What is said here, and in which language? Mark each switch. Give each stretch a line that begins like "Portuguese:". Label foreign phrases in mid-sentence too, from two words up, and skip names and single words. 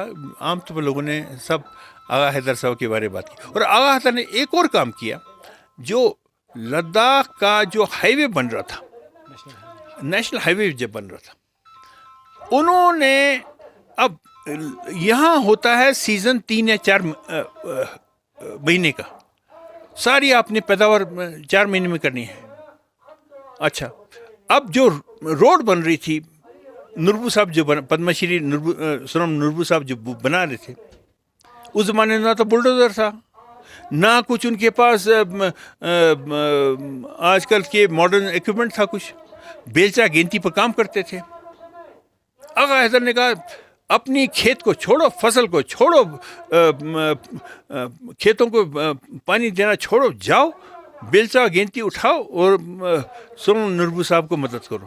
Urdu: عام طور پر لوگوں نے سب آغا حیدر صاحب کے بارے میں بات کی, اور آغا حیدر نے ایک اور کام کیا, جو لداخ کا جو ہائی وے بن رہا تھا, نیشنل ہائی وے جب بن رہا تھا, انہوں نے, اب یہاں ہوتا ہے سیزن 3 یا 4 مہینے کا, ساری آپ نے پیداوار 4 مہینے میں کرنی ہے. اچھا, اب جو روڈ بن رہی تھی نربو صاحب جو پدم شری سونم نربو صاحب جو بنا رہے تھے, اس زمانے میں نہ تو بلڈوزر تھا, نہ کچھ ان کے پاس آج کل کے ماڈرن ایکوپمنٹ تھا, کچھ بیلچا گینتی پر کام کرتے تھے. آغا حیدر نے کہا اپنی کھیت کو چھوڑو, فصل کو چھوڑو, کھیتوں کو پانی دینا چھوڑو, جاؤ بیلچا گینتی اٹھاؤ اور سونم نربو صاحب کو مدد کرو.